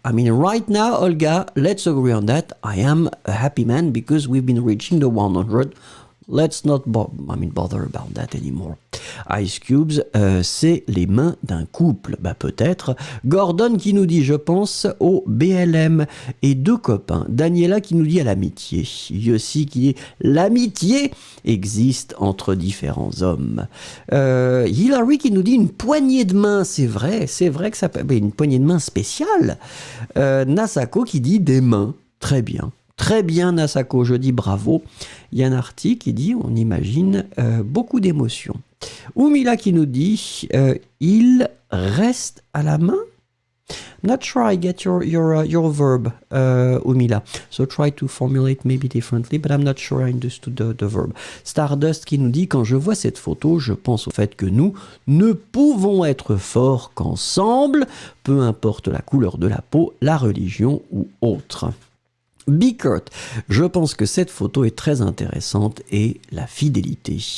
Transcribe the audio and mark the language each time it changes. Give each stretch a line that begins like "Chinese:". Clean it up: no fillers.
English: I mean, right now, Olga, let's agree on that. I am a happy man because we've been reaching the 100. Let's not bother about that anymore.
French: Ice Cubes, c'est les mains d'un couple. Bah peut-être. Gordon qui nous dit, je pense au BLM. Et deux copains. Daniela qui nous dit à l'amitié. Yossi qui dit, l'amitié existe entre différents hommes. Hilary qui nous dit une poignée de main. C'est vrai que ça peut... Une poignée de main spéciale. Nasako qui dit des mains. Très bien. Très bien, Nasako, je dis bravo. Yann Arti qui dit, on imagine beaucoup d'émotions. Oumila qui nous dit, il reste à la main.
English: Not sure I get your verb, Oumila. So try to formulate maybe differently, but I'm not sure I understood the verb.
French: Stardust qui nous dit, quand je vois cette photo, je pense au fait que nous ne pouvons être forts qu'ensemble, peu importe la couleur de la peau, la religion ou autre. Bickert, je pense que cette photo est très intéressante et la fidélité.